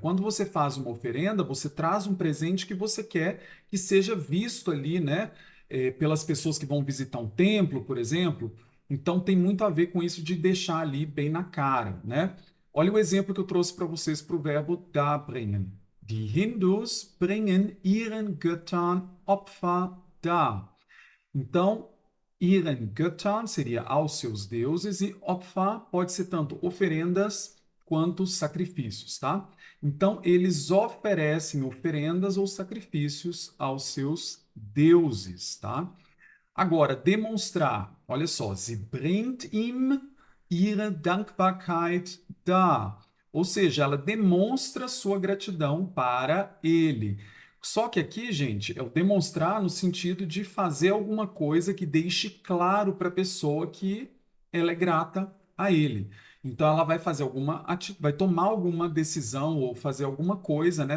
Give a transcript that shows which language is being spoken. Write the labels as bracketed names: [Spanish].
[Portuguese] Quando você faz uma oferenda, você traz um presente que você quer que seja visto ali, né? Pelas pessoas que vão visitar um templo, por exemplo. Então tem muito a ver com isso de deixar ali bem na cara, né? Olha o exemplo que eu trouxe para vocês para o verbo darbringen. [German] Die Hindus bringen ihren Göttern Opfer dar. [Portuguese] Então, ihren Göttern seria aos seus deuses e Opfer pode ser tanto oferendas quanto sacrifícios, tá? Então, eles oferecem oferendas ou sacrifícios aos seus deuses, tá? Agora, demonstrar. [German] Olha só, sie bringt ihm ihre Dankbarkeit dar. [Portuguese] Ou seja, ela demonstra sua gratidão para ele. Só que aqui, gente, é o demonstrar no sentido de fazer alguma coisa que deixe claro para a pessoa que ela é grata a ele. Então, ela vai fazer vai tomar alguma decisão ou fazer alguma coisa, né?